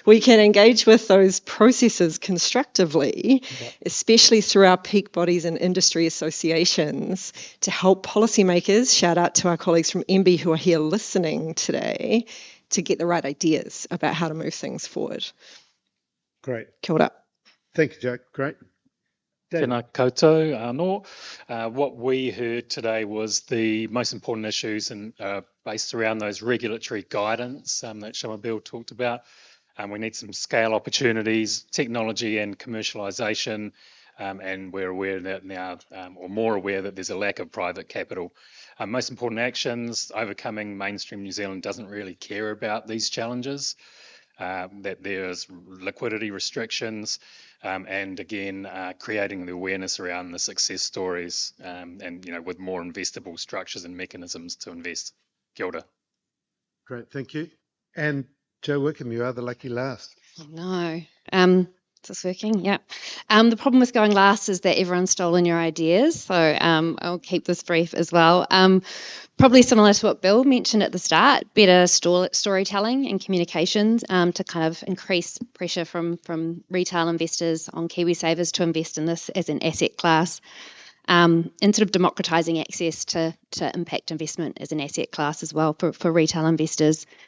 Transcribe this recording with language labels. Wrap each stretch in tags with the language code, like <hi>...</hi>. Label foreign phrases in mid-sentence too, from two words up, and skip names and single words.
<en>We can engage with those processes constructively, especially through our peak bodies and industry associations, to help policymakers, shout out to our colleagues from MB who are here listening today, to get the right ideas about how to move things forward. Great.</en> <mi>Kia ora.</mi> <en>Thank you, Joe. Great.</en> <mi>Tēnā koutou anō.</mi> <en>What we heard today was the most important issues and based around those regulatory guidance that Shamabeel talked about. We need some scale opportunities, technology and commercialisation, and we're aware that now, or more aware that there's a lack of private capital. Most important actions, overcoming mainstream New Zealand doesn't really care about these challenges, that there's liquidity restrictions, and again, creating the awareness around the success stories, and with more investable structures and mechanisms to invest.</en> <mi>Kia ora.</mi> <en>Great, thank you. And Joe Wickham, you are the lucky last. No. Is this working? Yeah. The problem with going last is that everyone's stolen your ideas. So I'll keep this brief as well. Probably similar to what Bill mentioned at the start, better storytelling and communications to kind of increase pressure from retail investors on KiwiSavers to invest in this as an asset class, and sort of democratising access to impact investment as an asset class as well for retail investors.</en>